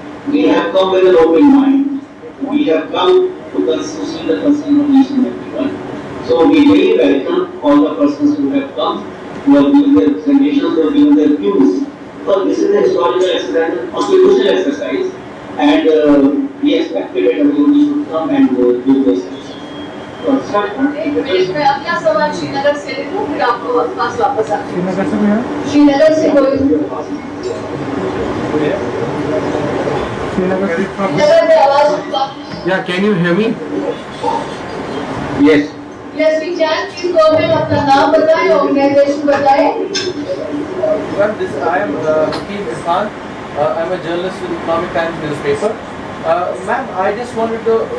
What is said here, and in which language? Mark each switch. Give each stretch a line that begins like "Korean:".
English: We have come with an open mind. We have come to see the concern of each and everyone. So we really welcome all the persons who have come, who have given their presentations, who have given their views. So this is a historical exercise, a constitutional exercise, and we expected that everybody should come and give their suggestions.
Hindi: एक minute में अपना सवाल श्रीनगर से ले लूं, फिर आपको पास वापस आ श्रीनगर से कोई श्रीनगर से आवाज।
English: Yeah, can you hear me? Yes. Yes, we can. Please go ahead,
Hindi: अपना नाम बताएं, ऑर्गेनाइजेशन बताएं।
English: Well, I am Hakeem Irfan. I am a journalist with Economic Times newspaper. Ma'am, I just wanted to